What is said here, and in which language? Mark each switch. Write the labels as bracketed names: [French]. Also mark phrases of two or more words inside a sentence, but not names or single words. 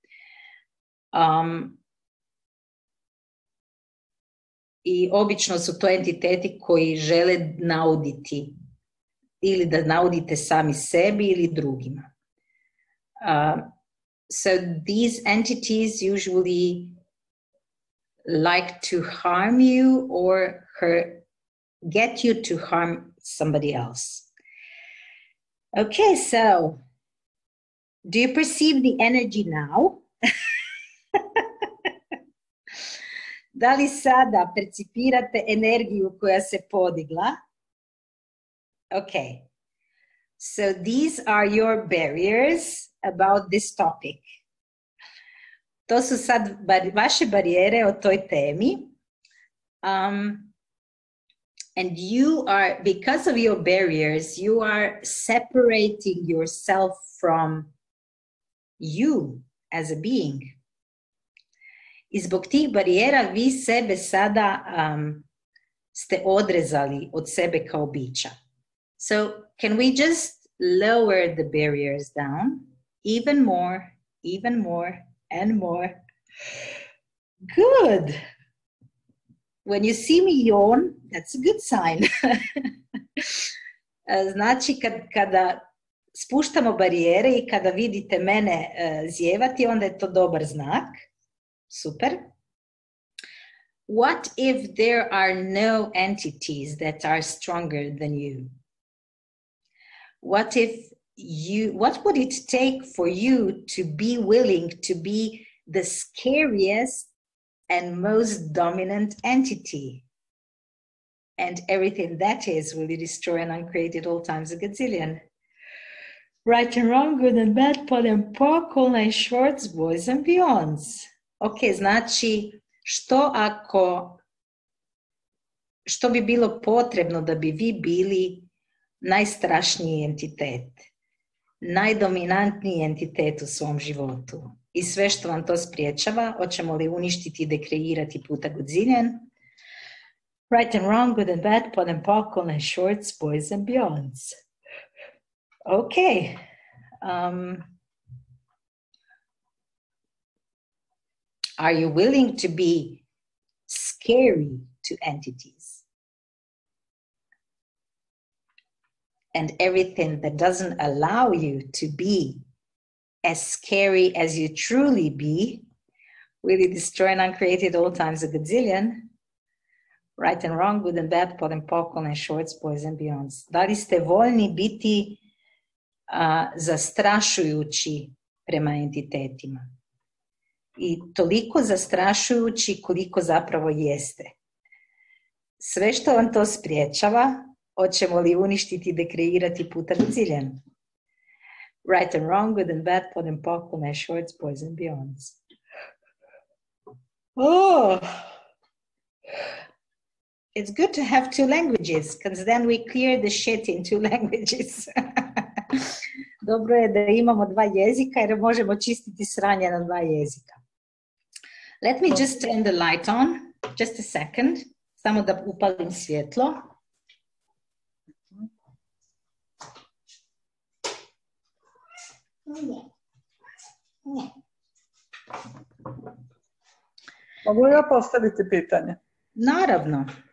[Bosnian] I obično su to entiteti koji žele nauditi ili da naudite sami sebi ili drugima. [English] So these entities usually like to harm you or get you to harm somebody else. Okay, so do you perceive the energy now? [Bosnian] Da li sada percipirate energiju koja se podigla? [English] Okay, so these are your barriers about this topic. [Bosnian] To su sad vaše barijere o toj temi. [English] And you are, because of your barriers, you are separating yourself from you as a being. [Bosnian] I zbog tih barijera vi sebe sada ste odrezali od sebe kao bića. [English] So can we just lower the barriers down even more, and more? Good. When you see me yawn, that's a good sign. [Bosnian] Znači, kada spuštamo barijere i kada vidite mene zjevati, onda je to dobar znak. Super. [English] What if there are no entities that are stronger than you? What would it take for you to be willing to be the scariest and most dominant entity? And everything that is will be destroyed and uncreated all times a gazillion. Right and wrong, good and bad, pod and poc, all nine shorts, boys and beyonds. [Bosnian] Ok, znači, što bi bilo potrebno da bi vi bili najstrašniji entitet? najdominantniji entitet u svom životu. I sve što vam to spriječava, hoćemo li uništiti, dekreirati puta Godzillion, [English] right and wrong, good and bad, pod and pockle, and shorts, boys and beyonds. Okay. Are you willing to be scary to entities? And everything that doesn't allow you to be as scary as you truly be, will you destroy and uncreate it all times a gazillion? Right and wrong, good and bad, pot and popcorn and shorts, boys and beyonds. [Bosnian] Da li ste voljni biti zastrašujući prema entitetima? I toliko zastrašujući koliko zapravo jeste. Sve što vam to spriječava, hoćemo li uništiti, dekreirati puta Godzillion? Right and wrong, good and bad, pot and popcorn and shorts, boys and beyonds. [English] Oh, it's good to have two languages, because then we clear the shit in two languages. [Bosnian] Dobro je da imamo dva jezika, jer možemo čistiti sranje na dva jezika. [English] Let me just turn the light on, just a second, [Bosnian] samo da upalim svjetlo. Mogu ja postaviti pitanje? Naravno.